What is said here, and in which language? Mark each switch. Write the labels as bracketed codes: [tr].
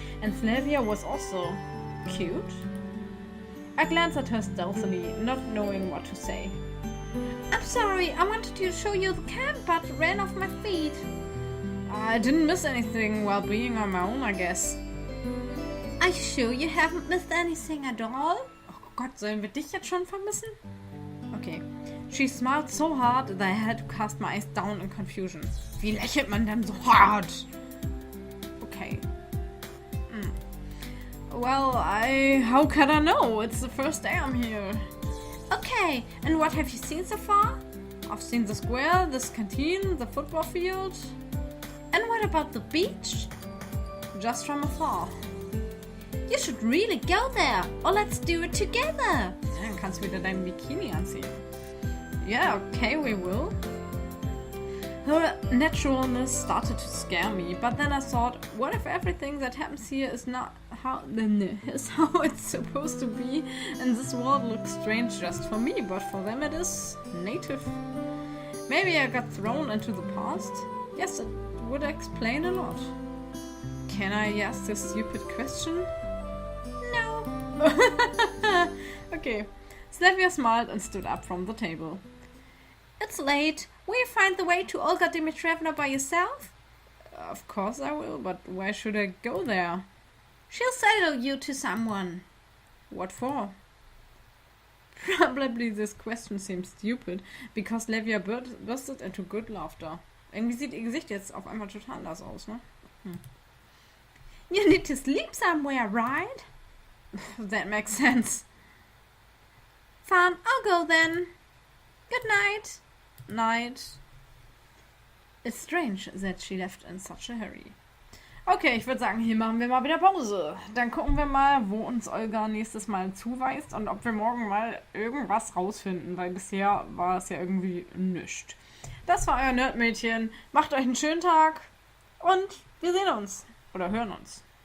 [en] And Slavia was also cute. I glanced at her stealthily, not knowing what to say. I'm sorry, I wanted to show you the camp, but ran off my feet. I didn't miss anything while being on my own, I guess. Are you sure you haven't missed anything at all? [de] Oh Gott, sollen wir dich jetzt schon vermissen? [en] Okay. She smiled so hard that I had to cast my eyes down in confusion. [de] Wie lächelt man denn so hart? [en] Okay. Well, how can I know? It's the first day I'm here. Okay, and what have you seen so far? I've seen the square, this canteen, the football field. And what about the beach? Just from afar. You should really go there, or let's do it together. [de] Dann kannst du wieder dein Bikini anziehen. [en] Yeah, okay, we will. Her naturalness started to scare me, but then I thought, what if everything that happens here is not how it's supposed to be, and this world looks strange just for me, but for them it is native. Maybe I got thrown into the past? Yes, it would explain a lot. Can I ask this stupid question? No. Okay. Slavia smiled and stood up from the table. It's late. Will you find the way to Olga Dimitrievna by yourself? Of course I will, but why should I go there? She'll settle you to someone. What for? Probably this question seems stupid, because Slavia bursted into good laughter. [de] Irgendwie sieht ihr Gesicht jetzt auf einmal total anders aus, ne? [en] You need to sleep somewhere, right? That makes sense. Fine, I'll go then. Good night. Night. It's strange that she left in such a hurry. [de] Okay, ich würde sagen, hier machen wir mal wieder Pause. Dann gucken wir mal, wo uns Olga nächstes Mal zuweist und ob wir morgen mal irgendwas rausfinden, weil bisher war es ja irgendwie nichts. Das war euer Nerdmädchen. Macht euch einen schönen Tag und wir sehen uns oder hören uns.